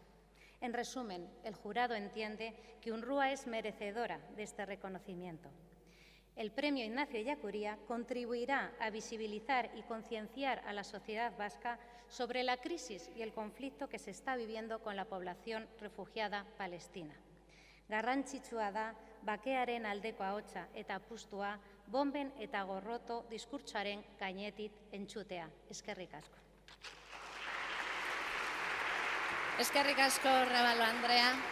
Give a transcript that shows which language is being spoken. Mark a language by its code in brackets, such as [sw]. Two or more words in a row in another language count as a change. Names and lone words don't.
[es] En resumen, el jurado entiende que UNRWA es merecedora de este reconocimiento. El premio Ignacio Ellacuría contribuirá a visibilizar y concienciar a la sociedad vasca sobre la crisis y el conflicto que se está viviendo con la población refugiada palestina. [eu] Garrantzitsua da, bakearen aldeko ahotsa eta apustua, bomben eta gorroto diskurtsoaren gainetik entzutea. Eskerrik asko. Eskerrik asko, Rabalo Andrea.